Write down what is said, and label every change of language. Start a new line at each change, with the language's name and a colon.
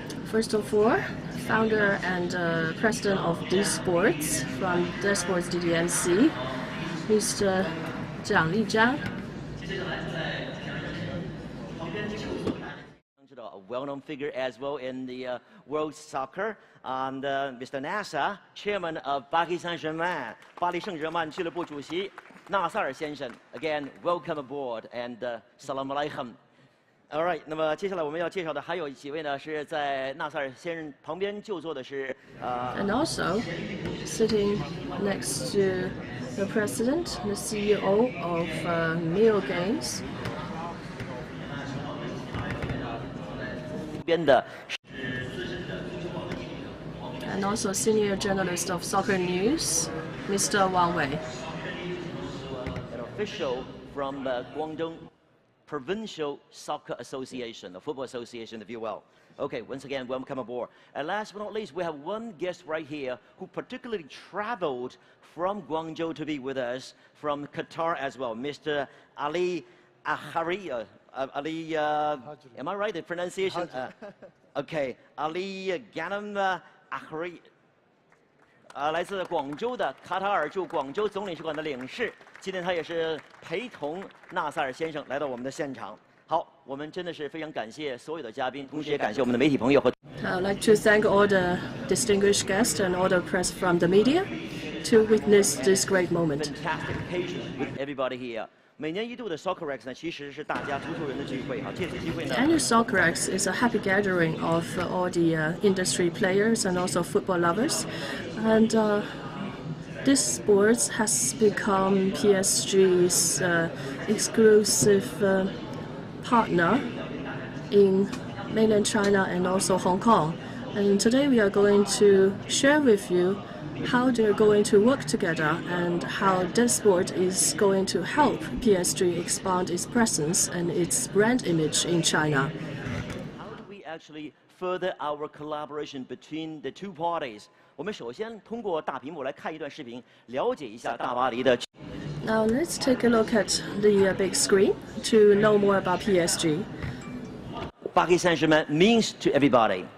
English: First of all, founder and president of DeSports from DeSports DDMC, Mr. Jiang Lizhang. A well-known figure as well in the world soccer, and Mr. Nasser, chairman of Paris Saint-Germain,
Chinese: 巴黎圣日耳曼俱乐部主席纳萨尔先生。
English: Again, welcome aboard and salam alaikum. All right，
Chinese: 那么接下来我们要介绍的还有几位呢，是在纳萨尔先生旁边就坐的是
English: And also, sitting next to the president, the CEO of Mio Games.
Chinese: 边的
English: And also senior journalist of Soccer News, Mr. Wang. An official from Guangdong Provincial Soccer Association, the Football Association, if you will. Okay, once again, welcome aboard. And last but not least, we have one guest right here who particularly traveled from Guangzhou to be with us from Qatar as well, Mr. Ali Ahari. Ali, am I right? The pronunciation? Okay, Ali Ghanem Ahari.
Chinese: 来自广州的卡塔尔驻广州总领事馆的领事，今天他也是陪同纳萨尔先生来到我们的现场。好，我们真的是非常感谢所有的嘉宾，同时也感谢我们的媒体朋友和。
English: I'd like to thank all the distinguished guests and all the press from the media to witness this great moment. Fantastic occasion with everybody here.
Chinese: 每年一度的 Soccerex 呢，其实是大家足球人的聚会哈。借此机会呢
English: Annual Soccerex is a happy gathering of all the industry players and also football lovers, and this sport has become PSG's exclusive partner in mainland China and also Hong Kong. And today we are going to share with you how they're going to work together and how DeSports is going to help PSG expand its presence and its brand image in China. How do we actually further our collaboration between the two parties?
Chinese: 我们首先通过大屏幕来看一段视频，了解一下大巴黎的。
English: Now let's take a look at the big screen to know more about PSG. Paris Saint-Germain means to everybody.